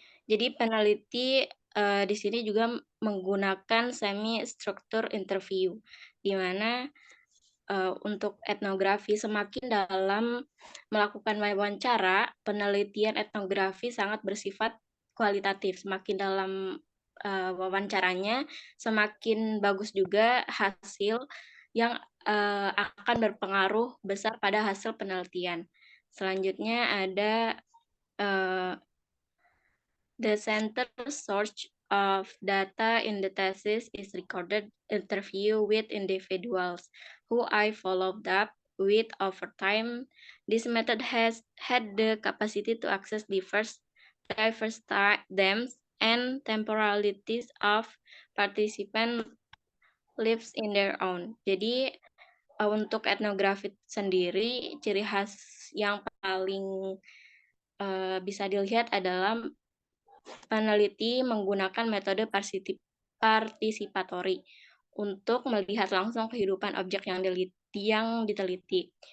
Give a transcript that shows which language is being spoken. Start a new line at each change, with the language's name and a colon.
Indonesian: Jadi peneliti di sini juga menggunakan semi struktur interview, di mana untuk etnografi semakin dalam melakukan wawancara, penelitian etnografi sangat bersifat kualitatif. Semakin dalam wawancaranya, semakin bagus juga hasil yang akan berpengaruh besar pada hasil penelitian. Selanjutnya ada
English: the center source of data in the thesis is recorded interview with individuals who I followed up with over time. This method has had the capacity to access diverse times and temporalities of participant lives in their own.
Indonesian: Jadi untuk etnografi sendiri, ciri khas yang paling bisa dilihat adalah peneliti menggunakan metode partisipatori untuk melihat langsung kehidupan objek yang diteliti.